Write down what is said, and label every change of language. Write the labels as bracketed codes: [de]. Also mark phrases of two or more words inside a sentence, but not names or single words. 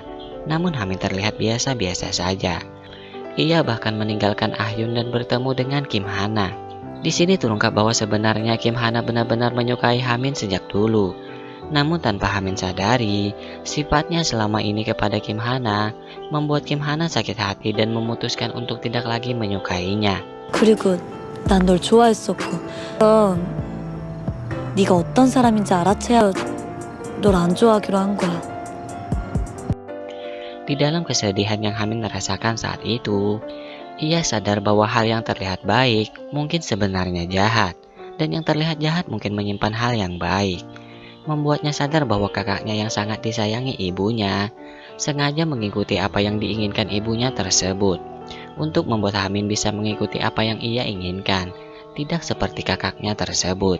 [id] Namun Hamin terlihat biasa-biasa saja. Ia bahkan meninggalkan Ahyun dan bertemu dengan Kim Hana. Di sini terungkap bahwa sebenarnya Kim Hana benar-benar menyukai Hamin sejak dulu. Namun tanpa Hamin sadari, sifatnya selama ini kepada Kim Hana membuat Kim Hana sakit hati dan memutuskan untuk tidak lagi menyukainya. [ko] 그리고 난 널 좋아했었고 그럼 네가 어떤 사람인지 알아채야 널 안 좋아하기로 한 거야. [id] Di dalam kesedihan yang Hamin rasakan saat itu, ia sadar bahwa hal yang terlihat baik mungkin sebenarnya jahat, dan yang terlihat jahat mungkin menyimpan hal yang baik. Membuatnya sadar bahwa kakaknya yang sangat disayangi ibunya sengaja mengikuti apa yang diinginkan ibunya tersebut, untuk membuat Hamin bisa mengikuti apa yang ia inginkan, tidak seperti kakaknya tersebut.